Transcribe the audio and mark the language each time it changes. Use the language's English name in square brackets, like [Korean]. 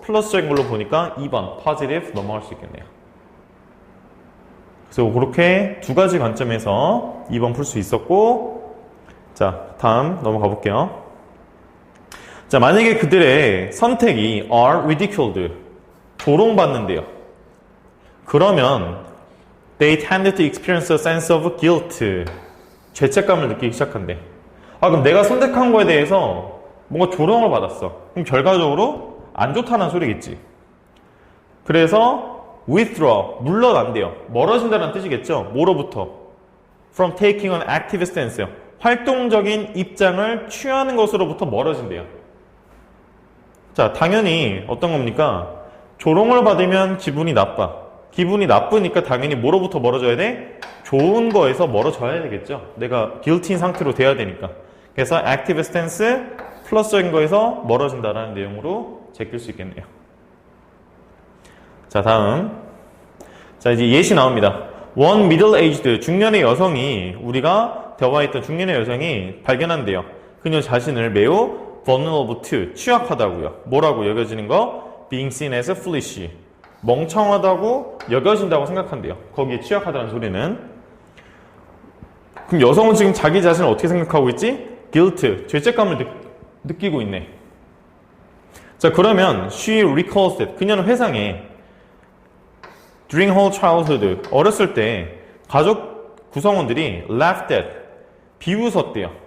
[Korean] 플러스적인 걸로 보니까 2번 positive 넘어갈 수 있겠네요. 그래서 그렇게 두 가지 관점에서 2번 풀 수 있었고, 자 다음 넘어가 볼게요. 자, 만약에 그들의 선택이 [English] are ridiculed, [Korean] 조롱받는데요. 그러면 [English] they tended to experience a sense of guilt, [Korean] 죄책감을 느끼기 시작한대. 그럼 내가 선택한 거에 대해서 뭔가 조롱을 받았어. 그럼 결과적으로 안 좋다는 소리겠지. 그래서 withdraw, 물러난대요. 멀어진다는 뜻이겠죠. 뭐로부터? [English] from taking an active stance, [Korean] 활동적인 입장을 취하는 것으로부터 멀어진대요. 자, 당연히 어떤 겁니까? 조롱을 받으면 기분이 나빠. 기분이 나쁘니까 당연히 뭐로부터 멀어져야 돼? 좋은 거에서 멀어져야 되겠죠. 내가 guilty인 상태로 돼야 되니까. 그래서 [English] active stance [Korean] 플러스적인 거에서 멀어진다라는 내용으로 제낄 수 있겠네요. 자, 다음. 자, 이제 예시 나옵니다. [English] One middle-aged, [Korean] 중년의 여성이, 우리가 대화했던 중년의 여성이 발견한대요. 그녀 자신을 매우 [English] vulnerable to, [Korean] 취약하다고요. 뭐라고 여겨지는 거? [English] Being seen as foolish, [Korean] 멍청하다고 여겨진다고 생각한대요. 거기에 취약하다는 소리는. 그럼 여성은 지금 자기 자신을 어떻게 생각하고 있지? guilt, 죄책감을 느끼고 있네. 자, 그러면 [English] she recalls that, [Korean] 그녀는 회상해. [English] During her childhood, [Korean] 어렸을 때 가족 구성원들이 [English] laughed at, [Korean] 비웃었대요.